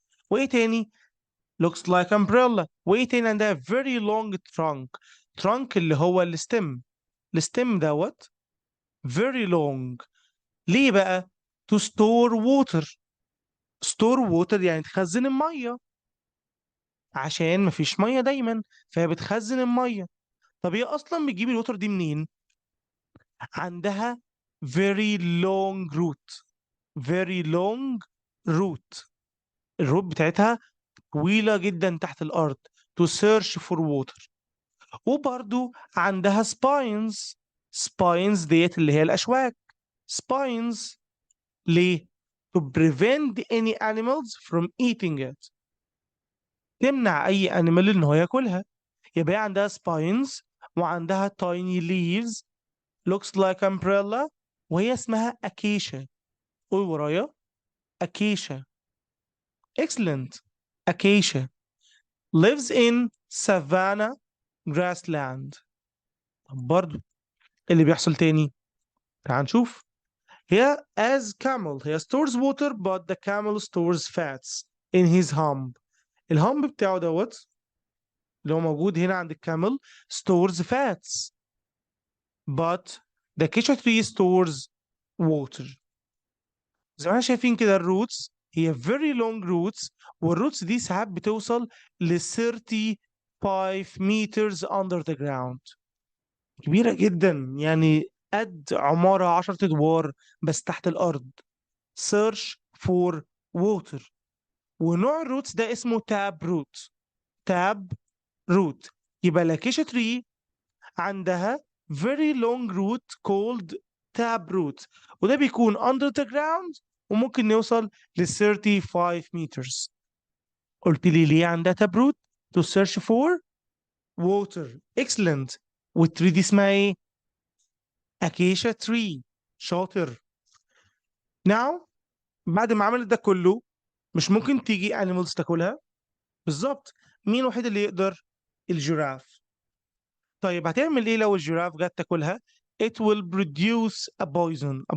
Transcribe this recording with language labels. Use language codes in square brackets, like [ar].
[ar] وايه تاني؟ [en] looks like umbrella. [ar] وايه تاني؟ عندها [en] very long trunk. [ar] trunk اللي هو الستيم. الستيم دوت [en] very long. [ar] ليه بقى؟ [en] to store water. store water [ar] يعني تخزن المية، عشان مفيش مية دايما فهي بتخزن المية. طب هي اصلا بتجيب الوتر دي منين؟ عندها [en] very long root. very long root. [ar] الروت بتاعتها طويلة جدا تحت الأرض [en] to search for water. [ar] وبرضو عندها spines. spines ديت اللي هي الأشواك. [en] spines ليه؟ to prevent any animals from eating it. [ar] تمنع أي animal إن هو ياكلها. يبقى هي عندها [en] spines [ar] وعندها [en] tiny leaves looks like umbrella [ar] وهي اسمها [en] acacia. [ar] قول ورايا acacia. [en] excellent. acacia lives in savanna grassland. [ar] طب برضو اللي بيحصل تاني تعال نشوف. [en] هي as camel هي stores water but the camel stores fats in his hump. [ar] الهامب بتاعه دوت اللي هو موجود هنا عند الكامل [en] stores fats but the acacia tree stores water. [ar] زي ما احنا شايفين كده الروتس هي [en] very long roots [ar] والروتس دي ساعات بتوصل ل [en] 35 meters under the ground. [ar] كبيرة جدا يعني قد عمارة 10 أدوار بس تحت الأرض. [en] search for water. [ar] ونوع الروتس ده اسمه تاب روت. تاب روت. يبقى لاكيشا تري عندها [en] very long root called tap root [ar] وده بيكون [en] under the ground [ar] وممكن نوصل ل [en] 35 meters. [ar] قلت لي ليه عندها [en] tap root؟ to search for water. excellent. [ar] والتري دي اسمها ايه؟ acacia tree. شاطر. now بعد ما عملت ده كله مش ممكن تيجي animals تاكلها؟ بالظبط. مين الوحيد اللي يقدر؟ الجيراف. طيب هتعمل ايه لو الجيراف جت تاكلها؟ [en] It will produce a poison.